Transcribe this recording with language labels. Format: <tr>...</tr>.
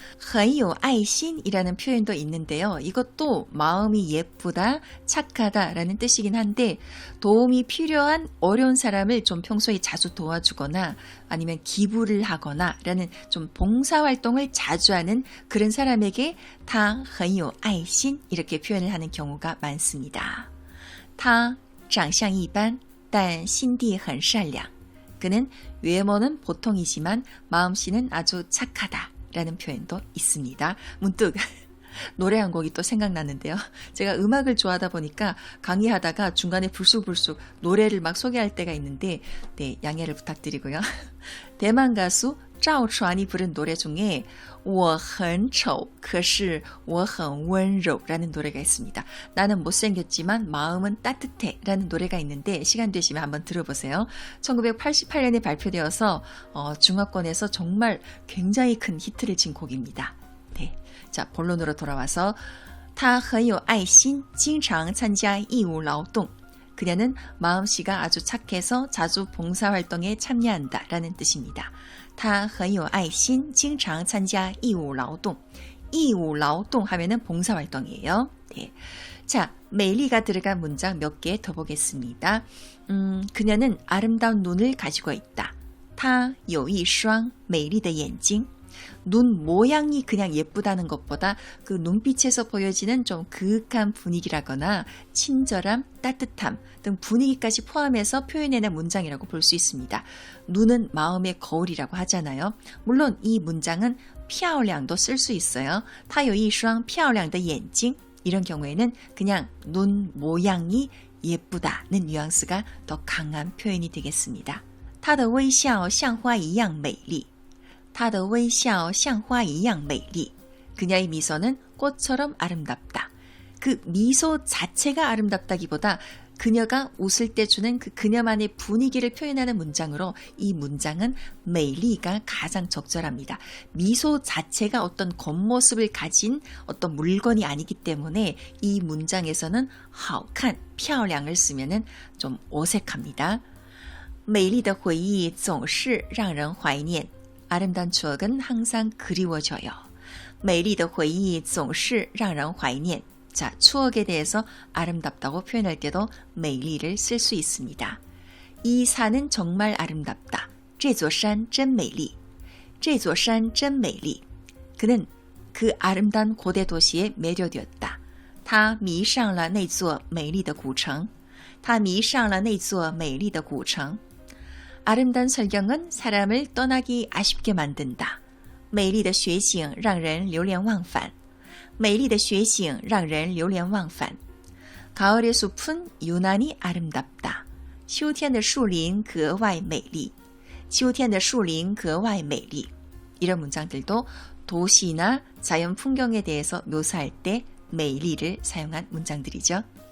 <ko>很有爱心이라는 표현도 있는데요. 이것도 마음이 예쁘다, 착하다라는 뜻이긴 한데 도움이 필요한 어려운 사람을 좀 평소에 자주 도와주거나 아니면 기부를 하거나 라는 좀 봉사활동을 자주 하는 그런 사람에게</ko> <zh>他很有爱心</zh> <ko>이렇게 표현을 하는 경우가 많습니다.</ko> <zh>他长相一般但心地很善良.</zh> <ko>그는 외모는 보통이지만 마음씨는 아주 착하다라는 표현도 있습니다. 문득 노래 한 곡이 또 생각났는데요. 제가 음악을 좋아하다 보니까 강의하다가 중간에 불쑥불쑥 노래를 막 소개할 때가 있는데 네, 양해를 부탁드리고요. 대만 가수 赵传이 부른 노래 중에</ko> <zh>我很丑可是我很温柔</zh> <ko>라는 노래가 있습니다. 나는 못생겼지만 마음은 따뜻해 라는 노래가 있는데 시간 되시면 한번 들어보세요. 1988년에 발표되어서 중화권에서 정말 굉장히 큰 히트를 친 곡입니다. 네, 자 본론으로 돌아와서</ko> <zh>他很有爱心经常参加义务劳动</zh> <ko>그녀는 마음씨가 아주 착해서 자주 봉사활동에 참여한다 라는 뜻입니다.</ko> <zh>他很有爱心经常参加义务劳动 义务劳动</zh> <ko>하면은 봉사활동이에요. 네. 자, 美丽가 들어간 문장 몇 개 더 보겠습니다. 그녀는 아름다운 눈을 가지고 있다.</ko> <zh>她有一双美丽的眼睛</zh> <ko>눈 모양이 그냥 예쁘다는 것보다 그 눈빛에서 보여지는 좀 그윽한 분위기라거나 친절함, 따뜻함 등 분위기까지 포함해서 표현해낸 문장이라고 볼 수 있습니다. 눈은 마음의 거울이라고 하잖아요. 물론 이 문장은 漂亮도 쓸 수 있어요.</ko> <zh>她有一双漂亮的眼睛</zh> <ko>이런 경우에는 그냥 눈 모양이 예쁘다는 뉘앙스가 더 강한 표현이 되겠습니다.</ko> <zh>她的微笑像花一样美丽 她的微笑像花一样美丽</zh> <ko>그녀의 미소는 꽃처럼 아름답다. 그 미소 자체가 아름답다기보다 그녀가 웃을 때 주는 그 그녀만의 분위기를 표현하는 문장으로 이 문장은 美丽가 가장 적절합니다. 미소 자체가 어떤 겉모습을 가진 어떤 물건이 아니기 때문에 이 문장에서는 好看, 漂亮을 쓰면은 좀 어색합니다.</ko> <zh>美丽的回忆总是让人怀念</zh> <ko>아름다운 추억은 항상 그리워져요.</ko> <zh>美丽的回忆总是让人怀念</zh> <ko>자, 추억에 대해서 아름답다고 표현할 때도 美丽를 쓸 수 있습니다. 이 산은 정말 아름답다.</ko> <zh>这座山真美丽. 这座山真美丽.</zh> <ko>그는 그 아름다운 고대 도시에 매료되었다.</ko> <zh>他迷上了那座美丽的古城.他迷上了那座美丽的古城.</zh> <ko>아름다운 설경은 사람을 떠나기 아쉽게 만든다.</ko> <zh>美丽的雪景让人流连忘返.美丽的雪景让人流连忘返.</zh> <ko>가을의 숲은 유난히 아름답다.</ko> <zh>秋天的树林格外美丽.秋天的树林格外美丽.</zh> <ko>이런 문장들도 도시나 자연 풍경에 대해서 묘사할 때 美丽를 사용한 문장들이죠.</ko>